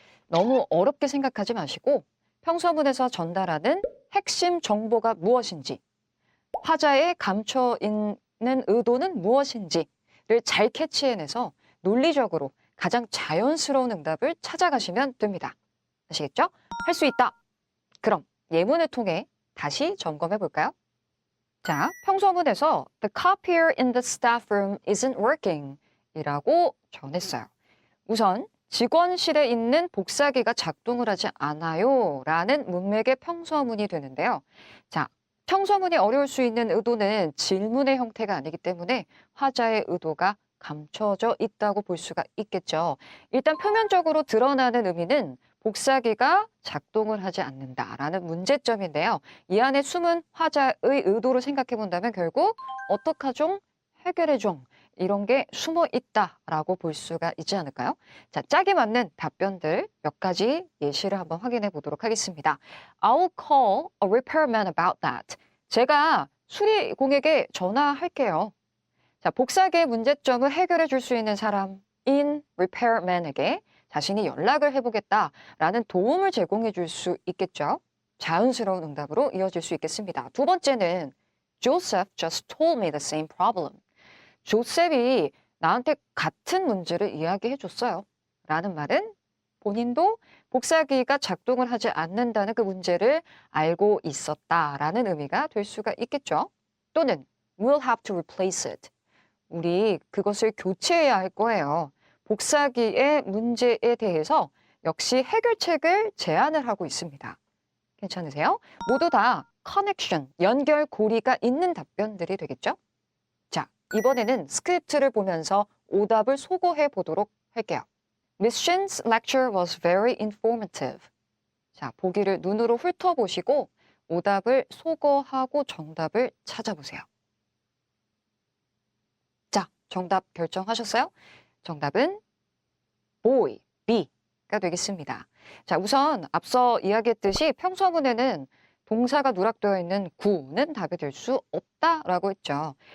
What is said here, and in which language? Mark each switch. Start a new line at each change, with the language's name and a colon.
Korean: 너무 어렵게 생각하지 마시고 평서문에서 전달하는 핵심 정보가 무엇인지, 화자에 감춰 있는 의도는 무엇인지를 잘 캐치해내서 논리적으로 가장 자연스러운 응답을 찾아가시면 됩니다. 아시겠죠? 할 수 있다. 그럼 예문을 통해 다시 점검해 볼까요? 자, 평서문에서 The copier in the staff room isn't working 이라고 전했어요. 우선 직원실에 있는 복사기가 작동을 하지 않아요 라는 문맥의 평서문이 되는데요. 자, 평서문이 어려울 수 있는 의도는 질문의 형태가 아니기 때문에 화자의 의도가 감춰져 있다고 볼 수가 있겠죠. 일단 표면적으로 드러나는 의미는 복사기가 작동을 하지 않는다라는 문제점인데요. 이 안에 숨은 화자의 의도를 생각해 본다면 결국 어떡하종? 해결해종. 이런 게 숨어 있다라고 볼 수가 있지 않을까요? 자, 짝이 맞는 답변들 몇 가지 예시를 한번 확인해 보도록 하겠습니다.
English: I'll call a repairman about that.
Korean: 제가 수리공에게 전화할게요. 자, 복사기의 문제점을 해결해 줄 수 있는 사람인 repairman에게 자신이 연락을 해보겠다라는 도움을 제공해 줄 수 있겠죠. 자연스러운 응답으로 이어질 수 있겠습니다. 두 번째는 Joseph just told me the same problem. 조셉이 나한테 같은 문제를 이야기해 줬어요. 라는 말은 본인도 복사기가 작동을 하지 않는다는 그 문제를 알고 있었다라는 의미가 될 수가 있겠죠.
English: 또는 we'll have to replace it.
Korean: 우리 그것을 교체해야 할 거예요. 복사기의 문제에 대해서 역시 해결책을 제안을 하고 있습니다. 괜찮으세요? 모두 다 커넥션, 연결고리가 있는 답변들이 되겠죠? 자, 이번에는 스크립트를 보면서 오답을 소거해 보도록 할게요.
English: Miss Shin's lecture was very informative.
Korean: 자, 보기를 눈으로 훑어보시고 오답을 소거하고 정답을 찾아보세요. 자, 정답 결정하셨어요? 정답은 boy, B가 되겠습니다. 자, 우선 앞서 이야기했듯이 평서문에는 동사가 누락되어 있는 구는 답이 될 수 없다라고 했죠.